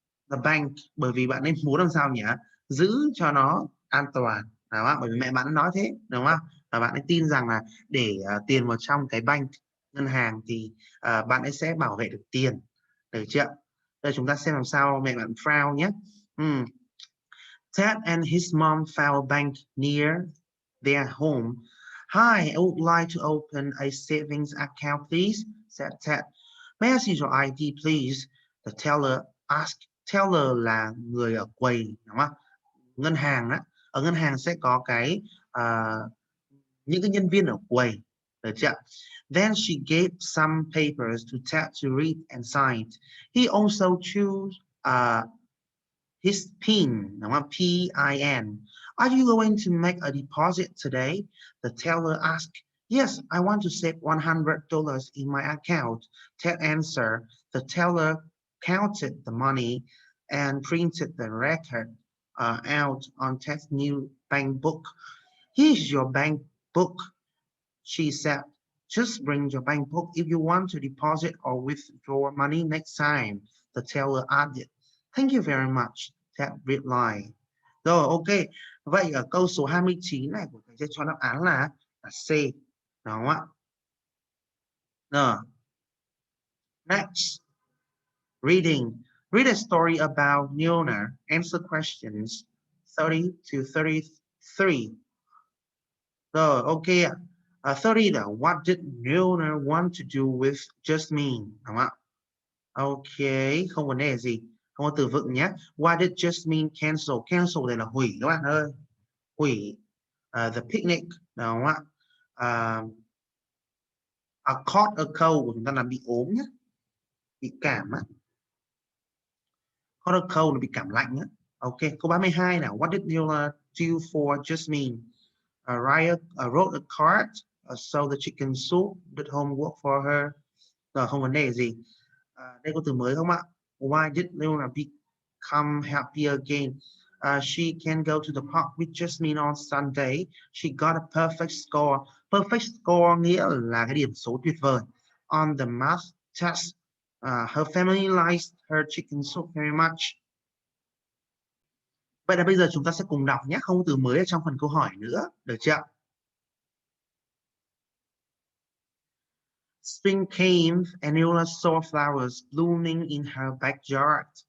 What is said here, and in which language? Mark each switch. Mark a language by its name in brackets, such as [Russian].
[English] The bank, [Vietnamese] bởi vì bạn nên muốn làm sao nhỉ? Giữ cho nó an toàn. Đó, bởi vì mẹ bạn nói thế, đúng không? Và bạn ấy tin rằng là để tiền vào trong cái bank, ngân hàng thì bạn ấy sẽ bảo vệ được tiền. Được chưa? Đây chúng ta xem làm sao mẹ bạn frown nhé. [English] Ted and his mom found a bank near their home. "Hi, I would like to open a savings account, please," said Ted. "May I see your ID, please?" The teller asked. [Vietnamese] Teller là người ở quầy, đúng không? Ngân hàng á, ở ngân hàng sẽ có cái những cái nhân viên ở quầy, được chưa? [English] Then she gave some papers to Ted to read and sign. He also chose his PIN, [Vietnamese] đúng không? [English] P-I-N. "Are you going to make a deposit today?" The teller asked. "Yes, I want to save $100 in my account," Ted answered. The teller counted the money and printed the record out on Ted's new bank book. "Here's your bank book," she said. "Just bring your bank book if you want to deposit or withdraw money next time," the teller added. "Thank you very much," Ted replied. [Vietnamese] Rồi, ok. Vậy ở câu số 29 này của thầy sẽ cho đáp án là C. Đúng không ạ? Rồi. Next. Reading. [English] Read a story about Leonard. Answer questions 30 to 33. [Vietnamese] Rồi, ok ạ. [English] 30 là what did Leonard want to do with Jasmine? [Vietnamese] Đúng không ạ? Ok, không vấn đề gì. Không có từ vựng nhé. [English] Why did Jasmine cancel? [Vietnamese] Cancel này là hủy các bạn ơi. Hủy. [English] The picnic. [Vietnamese] Đúng không ạ? Caught a cold của chúng ta là bị ốm nhé. Bị cảm á. Caught a cold là bị cảm lạnh á. Ok, câu 32 nào. [English] What did Leonard do for Jasmine? Ryan wrote a card so that she can soup did homework for her. [Vietnamese] Rồi, không vấn đề gì. Đây có từ mới không ạ? [English] Why did Leona become happy again? She can go to the park with Jasmine on Sunday. She got a perfect score. [Vietnamese] Perfect score nghĩa là cái điểm số tuyệt vời. [English] On the math test, her family likes her chicken soup very much. [Vietnamese] Vậy là bây giờ chúng ta sẽ cùng đọc nhé, không có từ mới ở trong phần câu hỏi nữa, được chưa? [English] Spring came and Eula saw flowers blooming in her backyard.